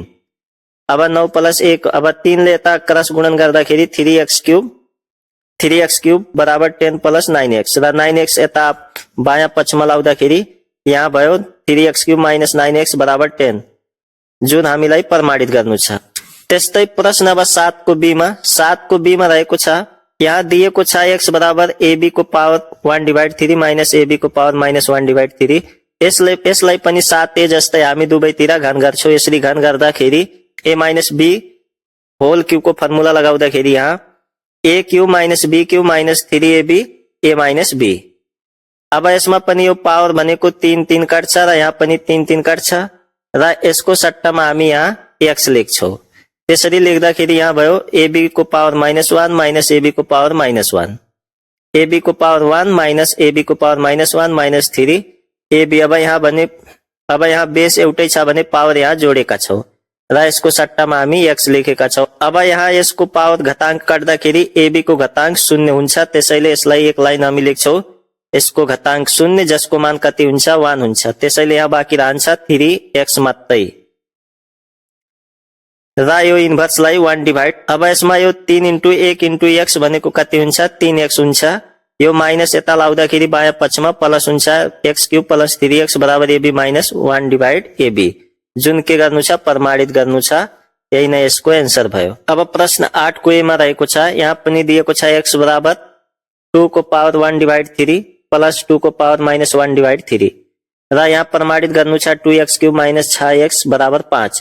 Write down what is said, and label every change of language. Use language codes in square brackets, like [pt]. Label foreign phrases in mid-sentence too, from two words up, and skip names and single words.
[ne] अब 9 प्लस 1 अब 3 ले यता क्रस गुणन गर्दाखेरि 3x³ बराबर 10 प्लस 9x र 9x यता बायाँ पक्षमा लाउँदाखेरि यहाँ भयो 3x³ माइनस 9x बराबर 10, जुन हामीलाई प्रमाणित गर्नु छ। त्यस्तै प्रश्न अब 7 को b मा रहेको छ यहाँ दिएको छ x बराबर ab को पावर 1/3 माइनस ab को पावर माइनस 1/3। यसलाई पनि 7a जस्तै हामी दुवैतिर घन गर्छौं। यसरी घन गर्दाखेरि a माइनस b [en] whole cube [ne] को फर्मुला लगाउँदाखेरि यहाँ a³ माइनस b³ माइनस 3ab a माइनस b। अब यसमा पनि यो पावर भनेको 3 काट्छ र यहाँ पनि 3 काट्छ र यसको सट्टामा हामी यहाँ x लेख्छौं। त्यसरी लेख्दाखेरि यहाँ भयो ab को पावर -1 माइनस ab को पावर -1, ab को पावर 1 माइनस ab को पावर -1 माइनस 3ab। अब यहाँ बेस एउटै छ भने पावर यहाँ जोडेका छौं र यसको सट्टामा हामी x लेखेका छौं। अब यहाँ यसको पावर घातांक काट्दाखेरि ab को घातांक 0 हुन्छ, त्यसैले यसलाई एक लाइन हामी लेख्छौं यसको घातांक 0, जसको मान कति हुन्छ 1 हुन्छ। त्यसैले यहाँ बाँकी रहन्छ 3x मात्रै र यो इन्भर्सलाई 1 डिवाइड। अब यसमा यो 3 इन्टु 1 इन्टु x भनेको कति हुन्छ 3x हुन्छ। यो माइनस यता लाउँदाखेरि बायाँ पक्षमा प्लस हुन्छ x³ प्लस 3x बराबर ab माइनस 1 डिवाइड ab, जुन के गर्नु छ प्रमाणित गर्नु छ। यही नै यसको एन्सर भयो। अब प्रश्न 8 को a मा रहेको छ यहाँ पनि दिएको छ x बराबर 2 को पावर 1/3 प्लस 2 को पावर माइनस 1/3 र यहाँ प्रमाणित गर्नु छ 2x³ माइनस 6x बराबर 5।